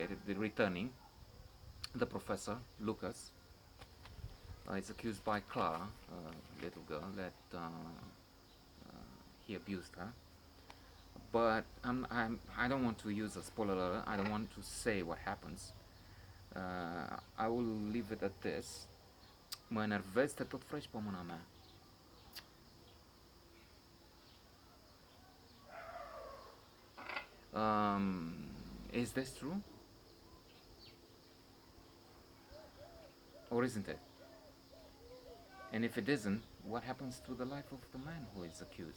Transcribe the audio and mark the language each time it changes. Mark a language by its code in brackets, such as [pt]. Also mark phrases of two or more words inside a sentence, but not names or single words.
[en] Returning, the professor Lucas is accused by Clara, a little girl, that he abused her. But I don't want to use a spoiler alert. I don't want to say what happens. I will leave it at this. [ro] Mă enervez, te tot frești pe mâna mea. [en] Is this true? Or isn't it? And if it isn't, what happens to the life of the man who is accused?